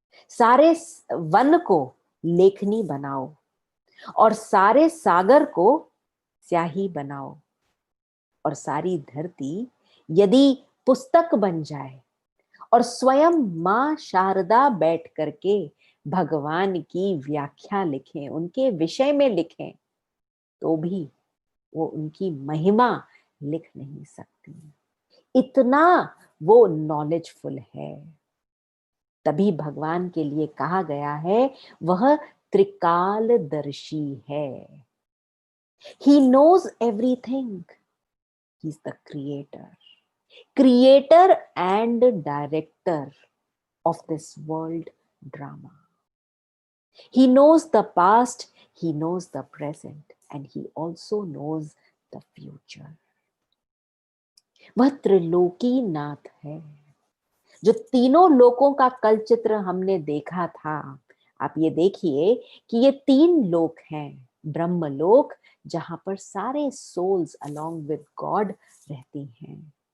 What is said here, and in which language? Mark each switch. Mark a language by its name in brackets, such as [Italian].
[Hindi] सारे वन को लेखनी बनाओ और सारे सागर को स्याही बनाओ, और सारी धरती यदि पुस्तक बन जाए और स्वयं मां शारदा बैठ करके भगवान की व्याख्या लिखें, उनके विषय में लिखें, तो भी वो उनकी महिमा लिख नहीं सकती, इतना वो नॉलेजफुल है। तभी भगवान के लिए कहा गया है वह त्रिकालदर्शी है। [English] He knows everything. He's the creator and director of this world drama. He knows the past, he knows the present, and he also knows the future. [Hindi] वह त्रिलोकी नाथ है। जो तीनों लोकों का कल चित्र हमने देखा था, आप ये देखिए कि ये 3 लोक हैं, ब्रह्मलोक, जहां पर सारे सोल्स अलोंग विद गॉड रहती हैं।